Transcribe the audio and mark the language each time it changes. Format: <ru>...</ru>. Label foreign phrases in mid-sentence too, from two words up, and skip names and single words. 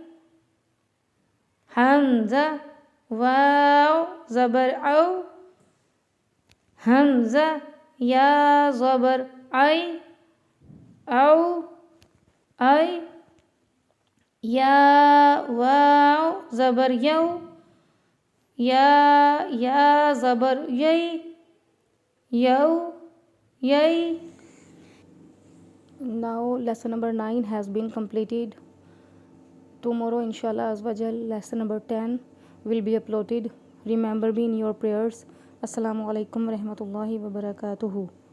<ur>ہمزہ واؤ زبر اَو، ہمزہ یا زبر اَے، اَو اَے. یا واؤ زبر یَو، یا زبر یَے، یَو یَے.</ur> <en>Now lesson number 9 has been completed. Tomorrow</en> <ar>إن شاء الله عز وجل</ar> <en>lesson number 10 will be uploaded. Remember me in your prayers.</en> <ar>السلام عليكم ورحمة الله وبركاته.</ar>